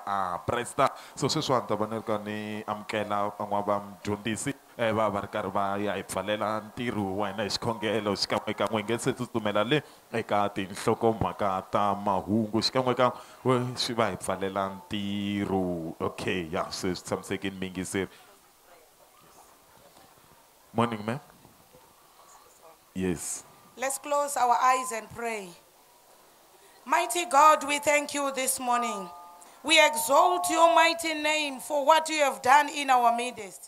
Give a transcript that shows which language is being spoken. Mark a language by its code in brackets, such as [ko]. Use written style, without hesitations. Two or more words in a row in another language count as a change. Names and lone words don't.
[ts] a Presta so sweswi ta vanel ka ni amkela an'waba mdyondzisi va va ri karhi va ya hi pfalela ntirho wa hina hi xikhongelo xikan'we ka n'we nge se tsutsumela le eka tinhlokomhaka ta mahungu xikan'we ka swi va hi pfalela ntirho okay ya se swi tshamisekile mingiseri [en] morning ma'am [ts] yes. [en] Let's close our eyes and pray. Mighty God, we thank you this morning. We exalt your mighty name for what you have done in our midst.